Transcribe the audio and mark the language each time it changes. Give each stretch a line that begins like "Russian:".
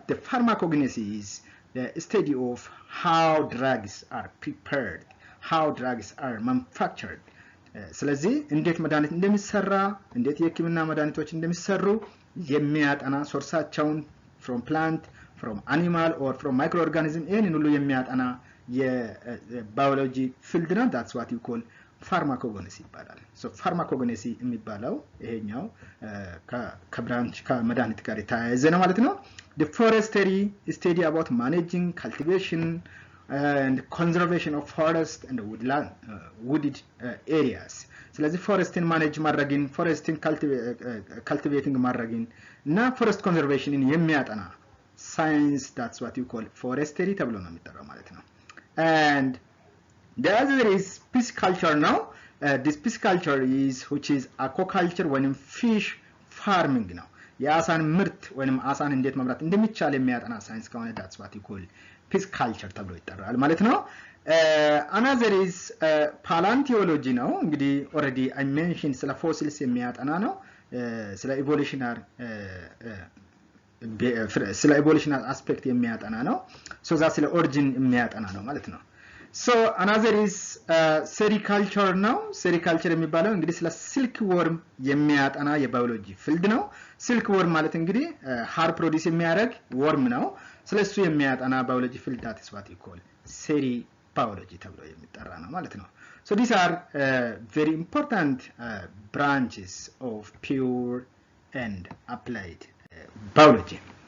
English: The pharmacognosy is the study of how drugs are prepared, how drugs are manufactured.
Amharic: ስለዚህ እንዴት መድኃኒት እንደሚሰራ እንዴት የህክምና መድኃኒቶች እንደሚሰሩ የሚያጠና ሶርሳቸውን
English: from plant, from animal or from microorganism
Amharic: ይሄንን ሁሉ የሚያጠና የባዮሎጂ ፊልድ ነው.
English: that's what you call pharmacognosy
Amharic: ይባላል. so pharmacognosy የሚባለው ይሄኛው ከብራንች ከመድኃኒት ጋር የተያያዘ ነው ማለት ነው.
English: the forestry study about managing cultivation and conservation of forest and woodland wooded areas.
Amharic: ስለዚህ ፎረስትን ማኔጅ ማድረግን ፎረስትን cultivating ማድረግን እና ፎረስት ኮንዘርቬሽንን የሚያጠና science,
English: that's what you call forestry
Amharic: ተብሎ ነው የሚጠራው ማለት ነው.
English: and the other is pisciculture now. This pisciculture is which is aquaculture when fish farming ነው.
Amharic: የአሳን ምርት ወይንም አሳን እንዴት መምራት እንደሚቻል የሚያጠና ሳይንስ ከሆነ
English: that's what you call pisciculture
Amharic: ተብሎ ይጠራል ማለት ነው.
English: another is paleontology
Amharic: ነው እንግዲህ
English: already I mentioned ስለ fossils የሚያጠና ነው.
Amharic: ስለ evolutionary aspect የሚያጠና ነው.
English: so that ስለ origin
Amharic: የሚያጠና ነው ማለት ነው.
English: so another is sericulture ነው.
Amharic: sericulture የሚባለው እንግዲህ ስለ silk worm የሚያጠና የባዮሎጂ ፊልድ ነው.
English: silk worm
Amharic: ማለት እንግዲህ
English: hair produce የሚያደርግ worm ነው.
Amharic: ስለሱ የሚያጠና ባዮሎጂ ፊልድ
English: that is what you call seribiology
Amharic: ተብሎ የሚጠራ ነው ማለት ነው.
English: so these are very important branches of pure and applied biology.